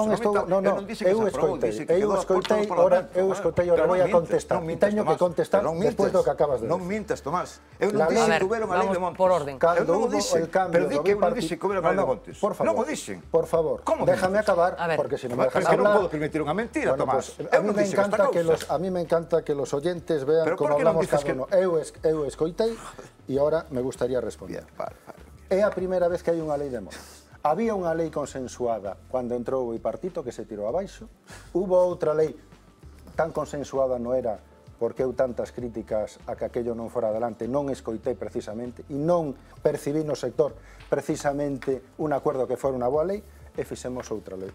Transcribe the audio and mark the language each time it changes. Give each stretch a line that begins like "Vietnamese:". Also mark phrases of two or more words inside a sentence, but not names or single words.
Galician: eu escoitei, ora vou a contestar, e teño que contestar despois do que acabas de decir. Non mintas, Tomás. Eu non dixen que houbera unha Lei de Montes.
Spanish: Por orden.
Galician: Cando
Spanish: hubo el cambio
Galician: do bipartito... non dixen que houbera unha Lei de Montes. Non o dixen.
Spanish: Por favor, déjame acabar, porque
Galician: se non
Spanish: me dejas hablar...
Galician: non podo permitir unha mentira, Tomás.
Spanish: A mí me encanta que los oyentes vean como hablamos cada uno.
Galician: Eu escoitei e
Spanish: ahora me gustaría responder.
Galician: É a primeira vez que hai unha lei de montes. Había unha lei consensuada cando entrou o bipartito que se tirou abaixo. Hubo outra lei tan consensuada non era porque eu tantas críticas a que aquello non fora adelante non escoitei precisamente e non percibí no sector precisamente un acordo que fora unha boa lei e fixemos outra lei.